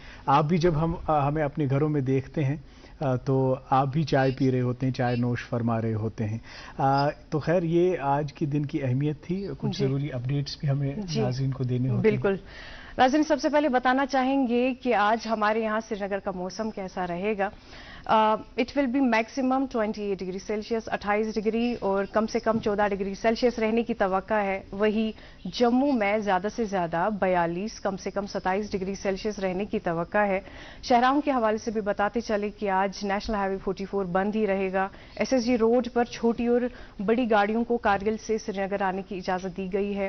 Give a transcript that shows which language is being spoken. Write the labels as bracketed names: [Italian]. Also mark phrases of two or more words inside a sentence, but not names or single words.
[Urdu] آپ بھی جب ہمیں اپنے گھروں میں دیکھتے ہیں تو آپ بھی چائے پی رہے ہوتے ہیں، چائے نوش فرما رہے ہوتے ہیں۔ تو خیر یہ آج کے دن کی اہمیت تھی، کچھ ضروری اپڈیٹس بھی ہمیں ناظرین کو دینے ہوتے ہیں۔ بالکل ناظرین، سب سے پہلے بتانا چاہیں گے کہ آج ہمارے یہاں سری نگر کا موسم کیسا رہے گا۔ [English] it will be maximum 28 degree Celsius, 28 degree [Urdu] سیلسیس، 28 ڈگری اور کم سے کم 14 [English] degree Celsius [Urdu] رہنے کی توقع ہے۔ وہی جموں میں زیادہ سے زیادہ 42، کم سے کم 27 [English] degree Celsius [Urdu] رہنے کی توقع ہے۔ شہراؤں کے حوالے سے بھی بتاتے چلے کہ آج [English] national highway [Urdu] 44 بند ہی رہے گا۔ SSG روڈ پر چھوٹی اور بڑی گاڑیوں کو کارگل سے سری نگر آنے کی اجازت دی گئی ہے۔